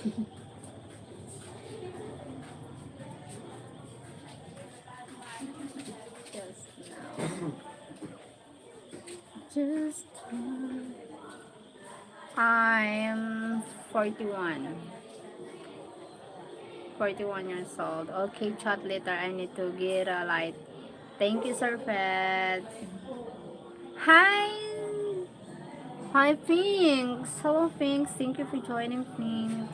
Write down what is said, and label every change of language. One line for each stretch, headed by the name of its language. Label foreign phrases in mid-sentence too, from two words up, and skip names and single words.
English: Just now. Just I'm 41. 41 years old. Okay, chat later. I need to get a light. Thank you, Sir Fed. Hi! Hi, Finks. Hello, Finks. Thank you for joining, Finks.